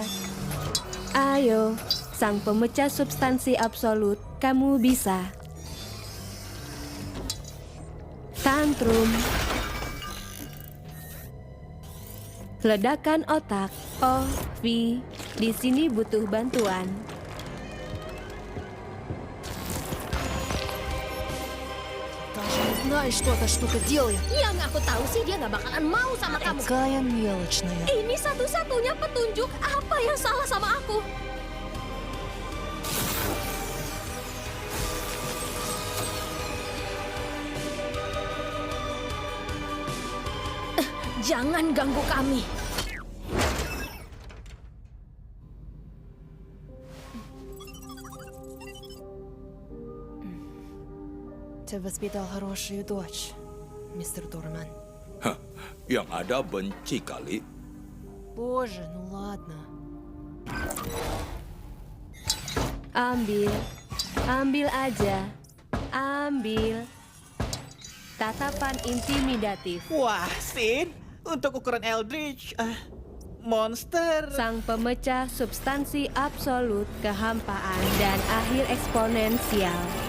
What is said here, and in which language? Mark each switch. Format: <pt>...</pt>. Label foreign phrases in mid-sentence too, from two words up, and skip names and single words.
<id>Ayo, sang pemecah substansi absolut, kamu bisa. Tantrum. Ledakan otak. Oh, V, di sini butuh bantuan.</id> <ru>Даже не знаешь, что эта штука делает.</ru> <id>Yang aku tahu sih dia nggak bakalan mau sama kamu.</id> <ru>Такая мелочная.</ru> <id>Ini satu-satunya petunjuk apa yang salah sama aku. Jangan ganggu kami.</id> <ru>Ты воспитал хорошую дочь, мистер Дорман.</ru> <id>Hah, yang ada benci kali.</id> <ru>Боже, ну ладно.</ru> <id>Ambil. Ambil aja. Ambil. Tatapan intimidatif. Wah, Sin, untuk ukuran Eldritch, monster. Sang pemecah substansi absolut, kehampaan, dan akhir eksponensial.</id>